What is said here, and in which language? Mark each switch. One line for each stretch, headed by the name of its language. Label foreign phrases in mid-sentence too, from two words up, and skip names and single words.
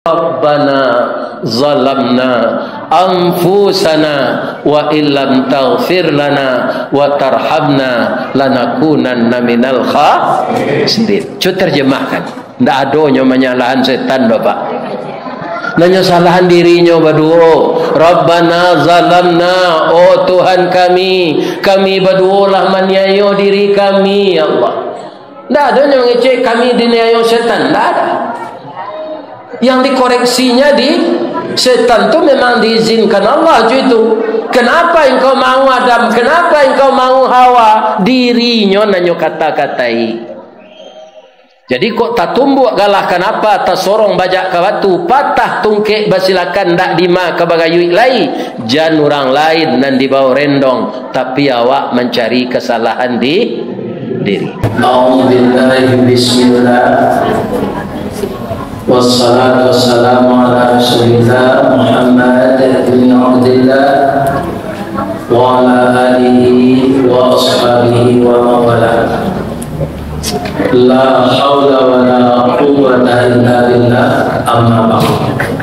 Arabic: ربنا ظلمنا أنفسنا وإن لم تغفر لنا وترحمنا لنكونن من الخاسرين.
Minangkabau: Cu terjemahkan. Ndak adonyo menyalahan setan Bapak. Nanya salahan dirinya berdoa.
Arabic: ربنا ظلمنا,
Minangkabau: oh Tuhan kami berdoalah menyayo diri kami ya Allah. Ndak adonyo ngecek kami diniayo setan, ndak ada.
Indonesian: Yang dikoreksinya di setan itu memang diizinkan Allah itu. Kenapa engkau mau Adam? Kenapa engkau mau Hawa?
Minangkabau: Dirinya nanyo kata-katai. Jadi kok tak tumbuk galah kenapa tak sorong bajak ke batu patah tungkek basilakan dak dima ke bagayui lai jan orang lain nan dibawa rendong tapi awak mencari kesalahan di diri.
Arabic: أعوذ بالله بسم الله. والصلاة والسلام على رسول الله محمد بن عبد الله وعلى آله وأصحابه وموالاه. لا حول ولا قوة إلا بالله، أما بعد.